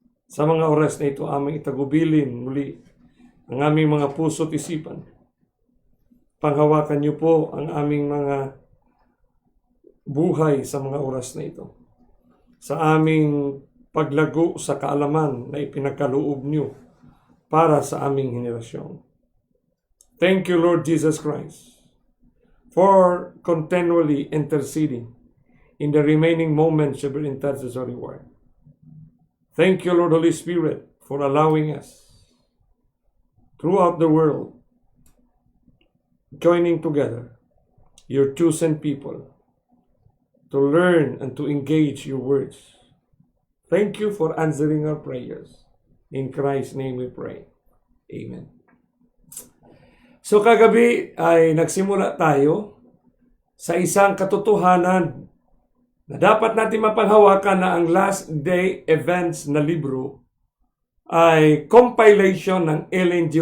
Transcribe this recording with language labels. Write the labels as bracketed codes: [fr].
[tl] Sa mga oras na ito, aming itagubilin muli ang aming mga puso at isipan. Panghawakan niyo po ang aming mga buhay sa mga oras na ito. Sa aming paglago sa kaalaman na ipinagkaloob niyo para sa aming henerasyon. [en] Thank you, Lord Jesus Christ, for continually interceding in the remaining moments of your intercessory work. Thank you, Lord Holy Spirit, for allowing us throughout the world, joining together, your chosen people, to learn and to engage your words. Thank you for answering our prayers. In Christ's name we pray. Amen. [tl] So kagabi ay nagsimula tayo sa isang katotohanan na dapat natin mapanghawakan na ang last day events na libro ay compilation ng Ellen G.